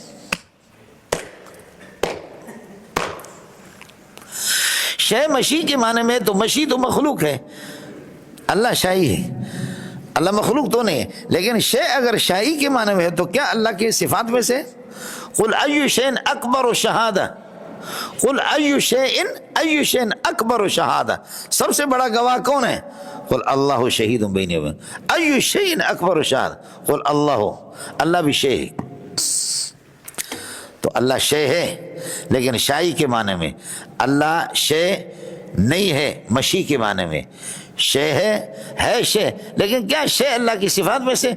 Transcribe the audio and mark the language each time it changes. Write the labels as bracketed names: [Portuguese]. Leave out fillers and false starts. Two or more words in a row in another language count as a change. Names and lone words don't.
[Urdu] شے مشی کے معنی میں تو مشی تو مخلوق ہے، اللہ شائی ہے، اللہ مخلوق تو نہیں ہے، لیکن شے اگر شائی کے معنی میں ہے تو کیا اللہ کی صفات میں سے؟ [Arabic] قل ای شیء اکبر شہادہ، قل ای شیء اکبر شہادہ، [Urdu] سب سے بڑا گواہ کون ہے؟ [Arabic] قل اللہ شہید بینی و بینکم، ای شیء اکبر شہادہ، قل [Urdu] اللہ بھی شے ہے۔ تو اللہ شے ہے لیکن شائی کے معنی میں، اللہ شے نہیں ہے مشی کے معنی میں، شے ہے شے، لیکن کیا شے اللہ کی صفات میں سے؟